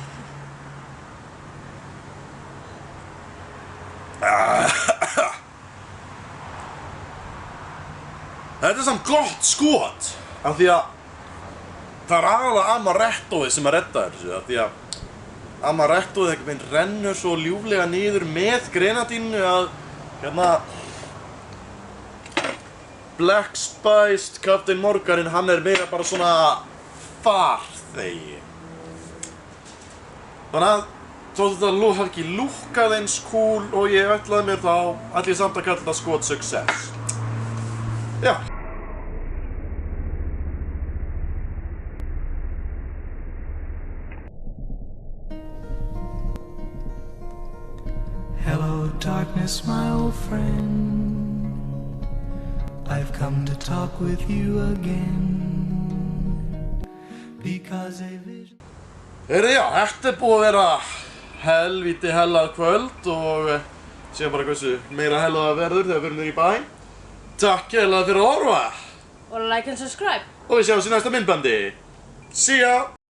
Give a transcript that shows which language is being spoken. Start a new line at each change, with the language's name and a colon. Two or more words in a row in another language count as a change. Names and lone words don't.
Icelandic: Þetta er samt gott skot, af því að það er aðalega amarettoið sem að redda þessu, af því að amarettoið einhvern veginn rennur svo ljúflega niður með grenadínu að hérna Black Spiced Captain Morganin, hann er meira bara svona farþegi. Þannig að þó þetta hafi ekki lúkkað eins cool og ég ætlaði mér þá, ætla ég samt að kalla þetta skot success. Já.
English: Hello, darkness, my old friend. I've come to talk with you again. Because a vision...
Icelandic: Já, þetta er búið að vera helvíti hellað kvöld og séum bara hversu meira hellað verður þegar við erum niður í bæ. Takk hérlega fyrir að horfa
English: Og like and subscribe.
Icelandic: og við sjáumst í næsta myndbandi.
English: See ya!